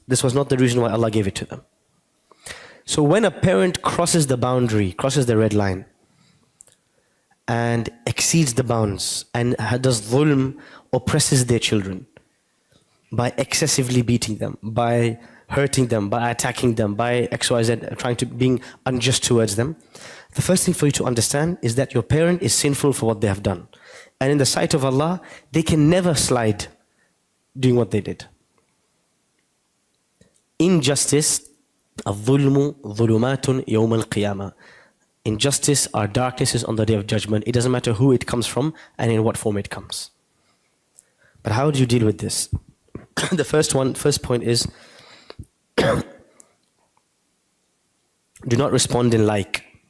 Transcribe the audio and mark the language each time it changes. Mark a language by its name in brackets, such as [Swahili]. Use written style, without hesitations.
[English] This was not the reason why Allah gave it to them. So when a parent crosses the boundary, crosses the red line, and exceeds the bounds, and does dhulm, oppresses their children, by excessively beating them, by hurting them, by attacking them, by XYZ, trying to being unjust towards them, the first thing for you to understand is that your parent is sinful for what they have done. And in the sight of Allah, they can never slide doing what they did. Injustice, [Arabic] الظلم ظلمات يوم القيامة. [English] Injustice are darknesses on the day of judgment. It doesn't matter who it comes from and in what form it comes. But how do you deal with this? The first point is, do not respond in like.